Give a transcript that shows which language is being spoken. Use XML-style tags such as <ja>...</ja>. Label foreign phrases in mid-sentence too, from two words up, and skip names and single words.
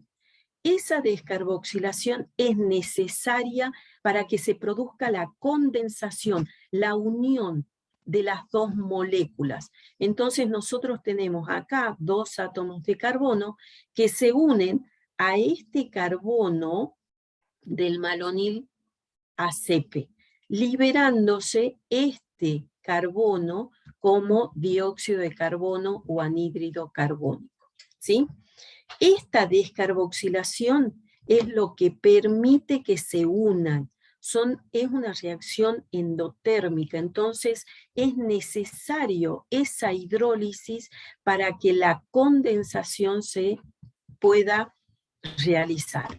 <es>Esa descarboxilación es necesaria para que se produzca la condensación, la unión de las dos moléculas. Entonces nosotros tenemos acá 2 átomos de carbono que se unen a este carbono del malonil ACP, liberándose este carbono como dióxido de carbono o anhídrido carbónico, ¿sí? Esta descarboxilación es lo que permite que se unan. Es una reacción endotérmica, entonces es necesario esa hidrólisis para que la condensación se pueda realizar.</es>